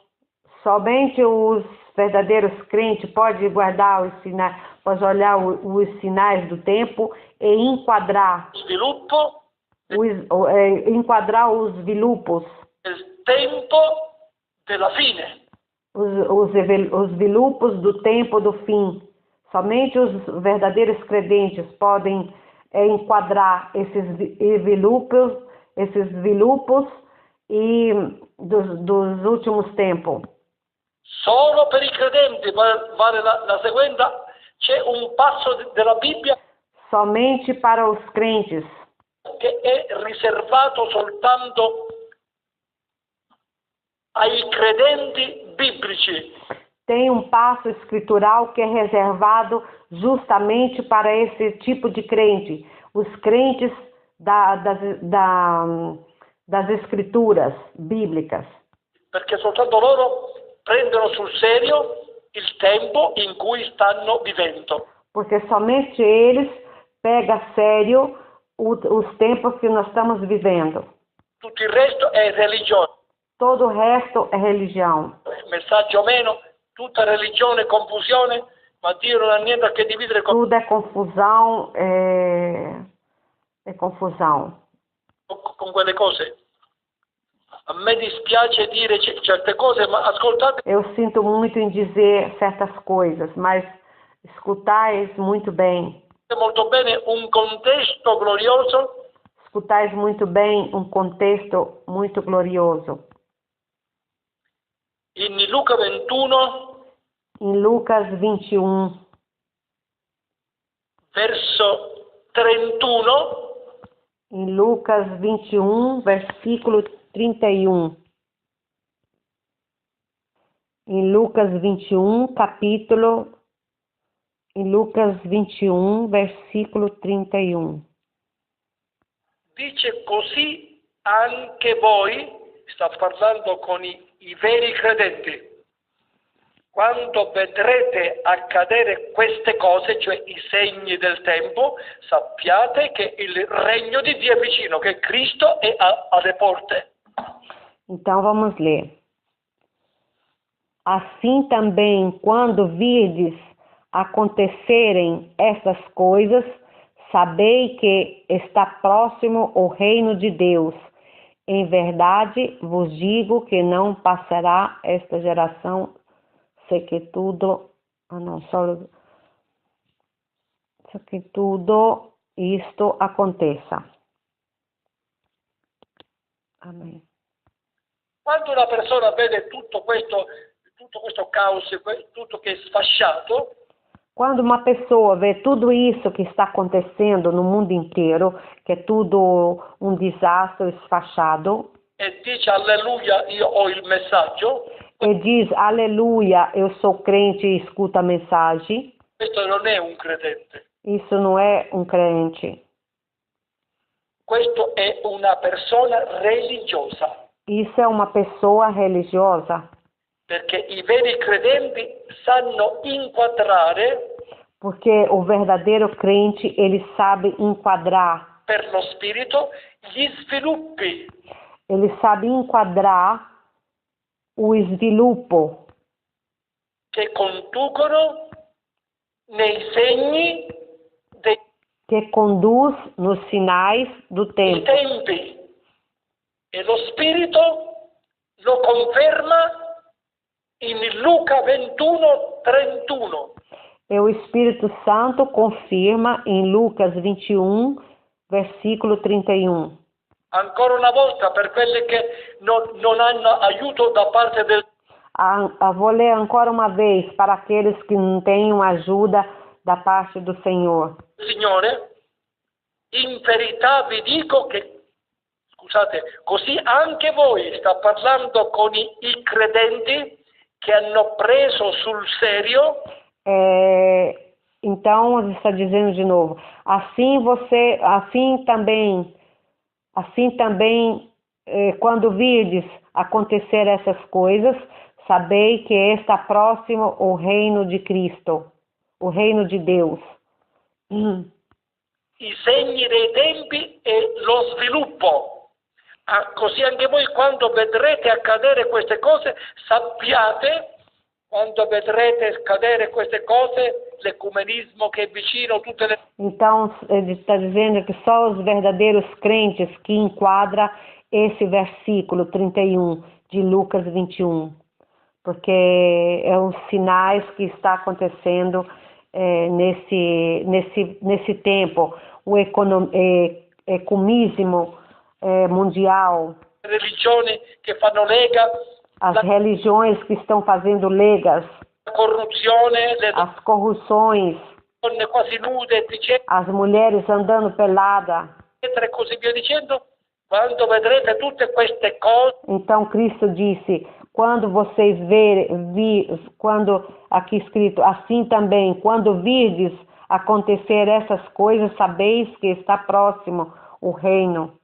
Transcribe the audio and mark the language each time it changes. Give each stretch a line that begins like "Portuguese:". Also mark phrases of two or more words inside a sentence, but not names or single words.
Portuguese: Somente os verdadeiros crentes podem guardar os sinais, podem olhar os sinais do tempo e enquadrar
Italian: sviluppo
Portuguese: os vilupos,
Italian: del tempo della fine.
Portuguese: os vilupos do tempo do fim. Somente os verdadeiros credentes podem enquadrar esses vilupos e dos últimos tempos.
Italian: Solo per i credenti vale la sequenza, c'è un passo della Bibbia
Portuguese: Somente para os crentes,
Italian: che è riservato soltanto ai credenti biblici.
Portuguese: tem um passo escritural que é reservado justamente para esse tipo de crente, os crentes das escrituras bíblicas,
Italian: Perché soltanto loro prendono sul serio il tempo in cui stanno vivendo.
Portuguese: porque somente eles pegam a sério os tempos que nós estamos vivendo.
Italian: Tutto il resto è religione.
Portuguese: Todo o resto é religião.
Italian: Messaggio o meno, tutta religione, confusione, ma Dio non ha niente a che dividere
Portuguese: Tudo é confusão,
Italian: con quelle cose. A me dispiace dire certe cose, ma ascoltate.
Portuguese: Eu sinto muito em dizer certas coisas, mas escutais muito bem.
Italian: Molto bene un contesto glorioso.
Portuguese: Escutais muito bem um contexto muito glorioso.
Italian: In Luca 21,
Portuguese: Em Lucas 21,
Italian: verso 31,
Portuguese: em Lucas 21, versículo 31. Em Lucas 21, em Lucas 21, versículo 31.
Italian: dice così anche voi, sta parlando con i veri credenti, quando vedrete accadere queste cose, cioè i segni del tempo, sappiate che il regno di Dio è vicino, che Cristo è alle porte.
Portuguese: Então vamos ler. Assim também, quando virdes acontecerem essas coisas, sabei que está próximo o reino de Deus. Em verdade vos digo que não passará esta geração sem que tudo isto aconteça. Amém.
Italian: Quando una persona vede tutto questo caos, tutto che è sfasciato,
Portuguese: quando uma pessoa vê tudo isso que está acontecendo no mundo inteiro, que é tudo um desastre esfachado,
Italian: e dice alleluia, io ho il messaggio,
Portuguese: e diz aleluia, eu sou crente e escuta a mensagem,
Italian: questo non è un credente.
Portuguese: isso não é um crente.
Italian: Questo è una persona religiosa,
Portuguese: Isso é uma pessoa religiosa,
Italian: perché i veri credenti sanno inquadrare
Portuguese: porque o verdadeiro crente, ele sabe enquadrar,
Italian: per lo spirito gli sviluppi
Portuguese: ele sabe enquadrar o sviluppo
Italian: che conducono nei segni dei
Portuguese: que conduz nos sinais do tempo.
Italian: tempi, e lo spirito lo conferma in Luca 21:31.
Portuguese: E o Espírito Santo confirma em Lucas 21, versículo 31.
Italian: Ancora una volta, per quelli che non hanno aiuto da parte del
Portuguese: Vou ler ancora uma vez para aqueles que não têm uma ajuda da parte do Senhor.
Italian: Signore, in verità vi dico che, scusate, così anche voi sta parlando con i credenti che hanno preso sul serio
Portuguese: Então, ele está dizendo de novo, assim também, quando virdes acontecer essas coisas, sabei que está próximo o reino de Cristo, o reino de Deus.
Italian: I segni dei tempi e lo sviluppo. Così anche voi, quando vedrete accadere queste cose, sappiate, quando vedrete accadere queste cose, l'ecumenismo che è vicino, tutte le...
Portuguese: Então, ele está dizendo que só os verdadeiros crentes que enquadra esse versículo 31 de Lucas 21, porque é os sinais que está acontecendo nesse tempo, o ecumenismo mundial,
Italian: religioni che fanno lega,
Portuguese: as religiões que estão fazendo legas,
Italian: la corruzione, le
Portuguese: as corrupções,
Italian: donne quasi nude, eccetera,
Portuguese: as mulheres andando pelada.
Italian: e così via dicendo. Quando vedrete tutte queste cose,
Portuguese: Então Cristo disse, quando vocês quando aqui escrito, assim também, quando virdes acontecer essas coisas, sabeis que está próximo o reino.